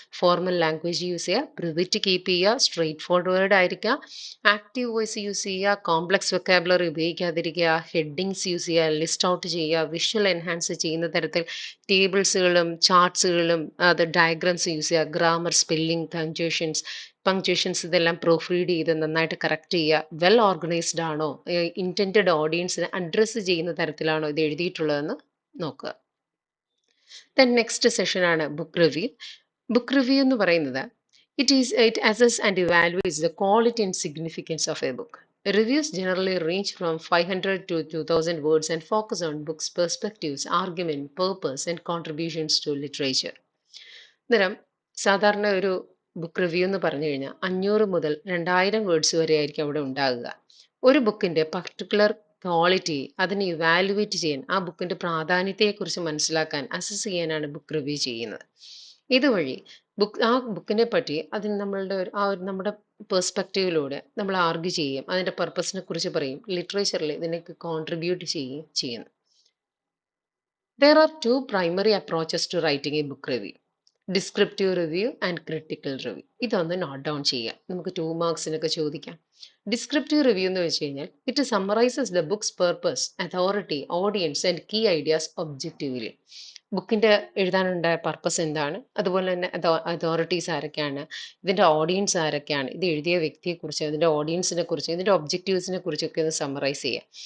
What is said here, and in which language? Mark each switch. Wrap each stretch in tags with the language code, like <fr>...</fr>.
<ml>Formal language use ചെയ്യുക, brevity keep ചെയ്യുക, straight forward ആയിരിക്കുക, ആക്റ്റീവ് വോയിസ് യൂസ് ചെയ്യുക, കോംപ്ലക്സ് വെക്കാബുലറി ഉപയോഗിക്കാതിരിക്കുക, ഹെഡിങ്സ് യൂസ് ചെയ്യുക, ലിസ്റ്റ് ഔട്ട് ചെയ്യുക, വിഷ്വൽ എൻഹാൻസ് ചെയ്യുന്ന തരത്തിൽ ടേബിൾസുകളും ചാർട്ട്സുകളും അത് ഡയഗ്രാംസ് യൂസ് ചെയ്യുക, ഗ്രാമർ, സ്പെല്ലിംഗ്, പങ്ക്ച്വേഷൻസ് ഇതെല്ലാം പ്രൂഫ് റീഡ് ചെയ്ത് നന്നായിട്ട് കറക്റ്റ് ചെയ്യുക. വെൽ ഓർഗനൈസ്ഡ് ആണോ, ഇൻറ്റൻറ്റഡ് ഓഡിയൻസിനെ അഡ്രസ്സ് ചെയ്യുന്ന തരത്തിലാണോ ഇത് എഴുതിയിട്ടുള്ളതെന്ന് നോക്കുക. Then next സെഷനാണ് book review. Book review എന്ന് പറയുന്നത്</ml> <en>it assesses and evaluates the quality and significance of a book. Reviews generally range from 500 to 2000 words and focus on books' perspectives, argument, purpose, and contributions to literature.</en> <ml>അന്നേരം സാധാരണ ഒരു book review എന്ന് പറഞ്ഞു കഴിഞ്ഞാൽ 500 മുതൽ 2000 words വരെ ആയിരിക്കും അവിടെ ഉണ്ടാകുക. ഒരു ബുക്കിൻ്റെ പർട്ടിക്കുലർ ക്വാളിറ്റി അതിനെ ഇവാലുവേറ്റ് ചെയ്യാൻ, ആ ബുക്കിൻ്റെ പ്രാധാന്യത്തെക്കുറിച്ച് മനസ്സിലാക്കാൻ, അസസ് ചെയ്യാനാണ് ബുക്ക് റിവ്യൂ ചെയ്യുന്നത്. ഇതുവഴി ആ ബുക്കിനെ പറ്റി അതിന് നമ്മുടെ പെർസ്പെക്റ്റീവിലൂടെ നമ്മൾ ആർഗ്യൂ ചെയ്യും, അതിൻ്റെ പർപ്പസിനെ കുറിച്ച് പറയും, ലിറ്ററേച്ചറിൽ ഇതിനൊക്കെ കോൺട്രിബ്യൂട്ട് ചെയ്യുകയും ചെയ്യുന്നു.</ml> <en>There are two primary approaches to writing a book review: descriptive review and critical review.</en> <ml>ഇതൊന്ന് നോട്ട് ഡൗൺ ചെയ്യാം, നമുക്ക് 2 മാർക്സിനൊക്കെ ചോദിക്കാം. ഡിസ്ക്രിപ്റ്റീവ് റിവ്യൂ എന്ന് വെച്ച് കഴിഞ്ഞാൽ</ml> <en>It summarises the book's purpose, authority, audience and key ideas objectively.</en> <ml>ബുക്കിൻ്റെ എഴുതാനുണ്ടായ പർപ്പസ് എന്താണ്, അതുപോലെ തന്നെ അതോറിറ്റീസ് ആരൊക്കെയാണ്, ഇതിൻ്റെ ഓഡിയൻസ് ആരൊക്കെയാണ്, ഇത് എഴുതിയ വ്യക്തിയെക്കുറിച്ച്, ഇതിൻ്റെ ഓഡിയൻസിനെ കുറിച്ച്, ഇതിൻ്റെ ഒബ്ജക്റ്റീവ്സിനെ കുറിച്ചൊക്കെ ഒന്ന് സമ്മറൈസ് ചെയ്യുക.</ml>